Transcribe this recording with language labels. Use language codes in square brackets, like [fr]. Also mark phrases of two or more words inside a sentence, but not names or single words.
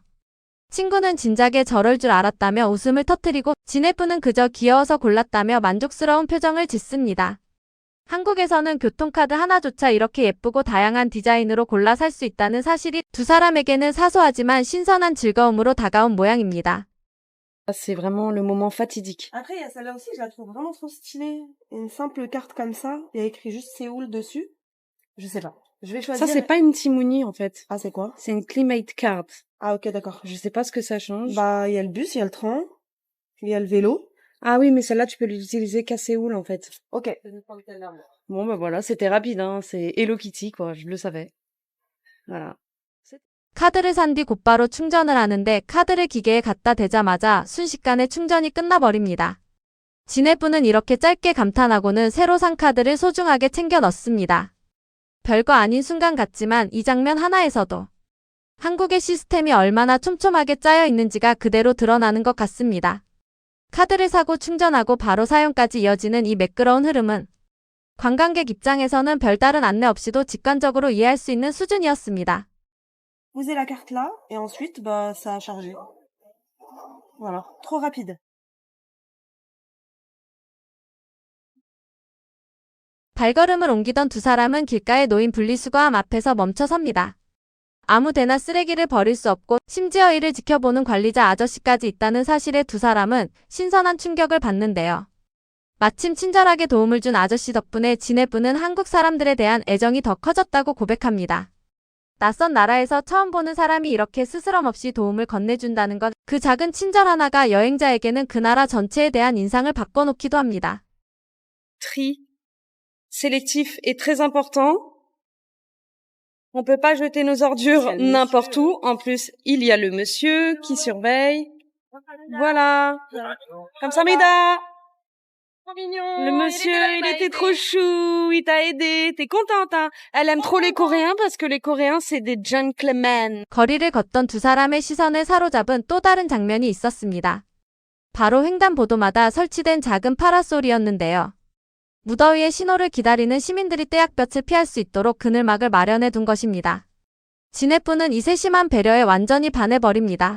[ko] 친구는 진작에 저럴 줄 알았다며 웃음을 터뜨리고 지네부는 그저 귀여워서 골랐다며 만족스러운 표정을 짓습니다. 한국에서는 교통카드 하나조차 이렇게 예쁘고 다양한 디자인으로 골라 살 수 있다는 사실이 두 사람에게는 사소하지만 신선한 즐거움으로 다가온 모양입니다. [fr] C'est vraiment le moment fatidique. Après, il y a celle-là aussi, je la trouve vraiment trop stylée. Une simple carte comme ça, il y a écrit juste Séoul dessus. Je sais pas. Je vais choisir. Ça, c'est pas une Timouni, en fait. Ah, c'est quoi? C'est une Climate Card. Ah, ok, d'accord. Je sais pas ce que ça change. Bah, il y a le bus, il y a le train, il y a le vélo. Ah oui, mais celle-là, tu peux l'utiliser qu'à Séoul, en fait. Ok. Bon, bah voilà, c'était rapide, hein. C'est Hello Kitty, quoi. Je le savais. Voilà. [ko] 카드를 산 뒤 곧바로 충전을 하는데 카드를 기계에 갖다 대자마자 순식간에 충전이 끝나버립니다. 지네부는 이렇게 짧게 감탄하고는 새로 산 카드를 소중하게 챙겨 넣습니다. 별거 아닌 순간 같지만 이 장면 하나에서도 한국의 시스템이 얼마나 촘촘하게 짜여 있는지가 그대로 드러나는 것 같습니다. 카드를 사고 충전하고 바로 사용까지 이어지는 이 매끄러운 흐름은 관광객 입장에서는 별다른 안내 없이도 직관적으로 이해할 수 있는 수준이었습니다. [fr] Posez la carte là, et ensuite, bah, ça a chargé. Voilà. Trop rapide. [ko] 발걸음을 옮기던 두 사람은 길가에 놓인 분리수거함 앞에서 멈춰 섭니다. 아무데나 쓰레기를 버릴 수 없고 심지어 이를 지켜보는 관리자 아저씨까지 있다는 사실에 두 사람은 신선한 충격을 받는데요. 마침 친절하게 도움을 준 아저씨 덕분에 지네부는 한국 사람들에 대한 애정이 더 커졌다고 고백합니다. 낯선 나라에서 처음 보는 사람이 이렇게 스스럼 없이 도움을 건네준다는 것, 그 작은 친절 하나가 여행자에게는 그 나라 전체에 대한 인상을 바꿔놓기도 합니다. [fr] Tri sélectif est très important. On peut pas jeter nos ordures n'importe où. En plus, il y a le monsieur qui surveille. Voilà. 감사합니다. Trop mignon. Le monsieur, il était trop chou, il t'a aidé, t'es contente, hein? Elle aime trop les Coréens parce que les Coréens, c'est des gentlemen. [ko] 거리를 걷던 두 사람의 시선을 사로잡은 또 다른 장면이 있었습니다. 바로 횡단보도마다 설치된 작은 파라솔이었는데요. 무더위에 신호를 기다리는 시민들이 떼약볕을 피할 수 있도록 그늘막을 마련해 둔 것입니다. 진해부는 이 세심한 배려에 완전히 반해버립니다.